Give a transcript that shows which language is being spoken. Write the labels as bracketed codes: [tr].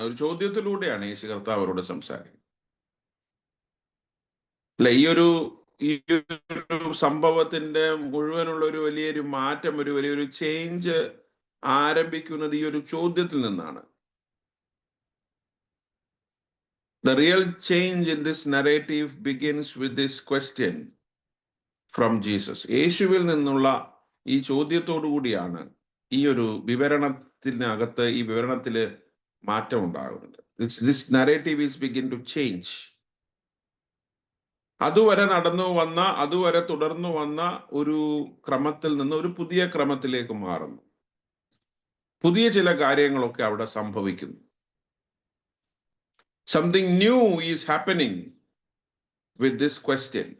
[ml] ഒരു ചോദ്യത്തിലൂടെയാണ് യേശു കർത്താവ് അവരോട് സംസാരിക്കുന്നത്. അല്ല, ഈ ഒരു സംഭവത്തിന്റെ മുഴുവനുള്ള ഒരു വലിയൊരു മാറ്റം, ഒരു വലിയൊരു ചേഞ്ച് ആരംഭിക്കുന്നത് ഈ ഒരു ചോദ്യത്തിൽ നിന്നാണ്. [en] The real change in this narrative begins with this question from Jesus. [ml] യേശുവിൽ നിന്നുള്ള ഈ ചോദ്യത്തോടു കൂടിയാണ് ഈ ഒരു വിവരണത്തിനകത്ത്, ഈ വിവരണത്തില് മാറ്റം ഉണ്ടാകുന്നത്. [en] This narrative is begin to change. [ml] അതുവരെ അതുവരെ തുടർന്നു വന്ന ഒരു ക്രമത്തിൽ നിന്ന് ഒരു പുതിയ ക്രമത്തിലേക്ക് മാറുന്നു. പുതിയ ചില കാര്യങ്ങളൊക്കെ അവിടെ സംഭവിക്കുന്നു. [en] Something new is happening with this question.